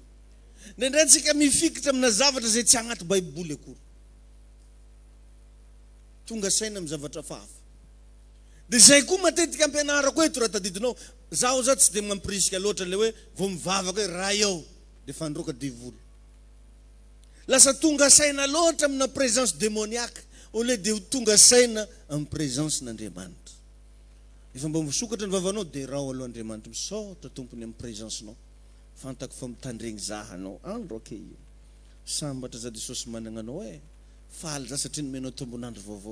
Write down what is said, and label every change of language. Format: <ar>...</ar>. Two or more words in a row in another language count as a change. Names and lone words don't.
<mg>Nendray tsika mifikitra amina zavatra zay tsy agnaty Baiboly akory. Tonga saina amin'ny zavatra fahafa. Dia zay koa matetika ampianarako eto raha tadidinao. Zaho zao tsy dia mampirisika loatra le hoe vao mivavaka hoe raha eo dia fandroaka divoly. Lasa tonga saina loatra amina</mg> <fr>présence démoniaque au lieu</fr> <mg>dia tonga saina amin'ny présence n'Andriamanitra. Efa mba misokatra ny vavanao dia rao aloha Andriamanitra misaotra tompony amin'ny présencenao. Fantako fa mitandregny zahanao andro ake io. Sambatra za Jesosy manana anao faly za satria nomenao tombonandro vaovao.</mg>